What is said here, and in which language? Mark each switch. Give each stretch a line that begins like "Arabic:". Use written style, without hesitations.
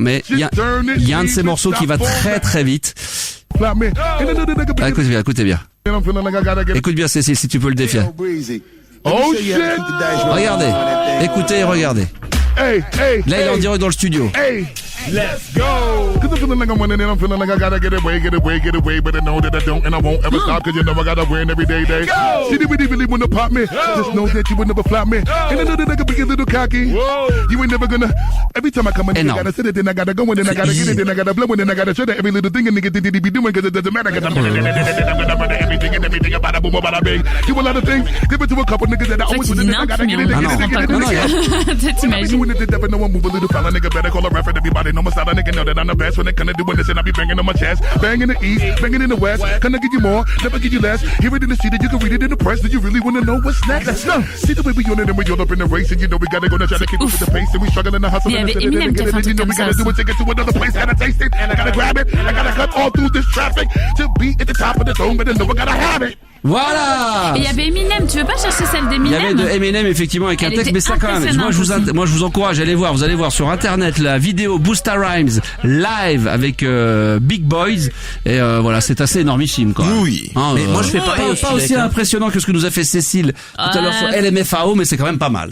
French: Mais il y a un de ces morceaux qui va très très vite. Ah, écoutez bien. Écoute bien, Cécile, si tu peux le défier. Regardez, écoutez et regardez. Là, il est en direct dans le studio.
English: Let's go! Cause I'm feeling like I'm winning and I'm feeling like I gotta get away, but I know that I don't and I won't ever stop cause you know I gotta win every day. See, they really wanna pop me. Just know that you would never flop me. And I know that I could be a little cocky. You ain't never gonna. Every time I come in, I gotta sit it, then I gotta go in, then I gotta get it, then I gotta blow in, then I gotta show that every little thing a nigga did he be doing cause it doesn't matter cause I'm gonna murder everything and everything about a boom about a bing. Do a lot of things, give it to a couple niggas that I always wouldn't I gotta get it,
French: T'imagines?
English: Never know I move a little fella nigga better call a ref and everybody know my style, a nigga know that I'm the best when it come to doing this and I be banging on my chest, banging in the east, banging in the west, can I give you more, never give you less, hear it in the street and you can read it in the press, do you really wanna know what's next? Let's go! See the way we on it and we all up in the race and you know we gotta go and try to keep up with the pace and we struggling to hustle and you know we gotta do it to get to another place, gotta taste it, I gotta grab it, I gotta cut all through this traffic to be at the top of the dome, but I know I gotta have it.
French: Voilà. Et il y avait Eminem, tu veux pas chercher celle d'Eminem? Il y avait de Eminem effectivement avec un texte, mais ça quand même. Moi je vous encourage, allez voir, vous allez voir sur internet la vidéo Busta Rhymes live avec Big Boys et voilà, c'est assez énormissime quoi. Oui. Hein, mais moi je fais pas aussi impressionnant que ce que nous a fait Cécile tout à l'heure sur LMFAO, mais c'est quand même pas mal.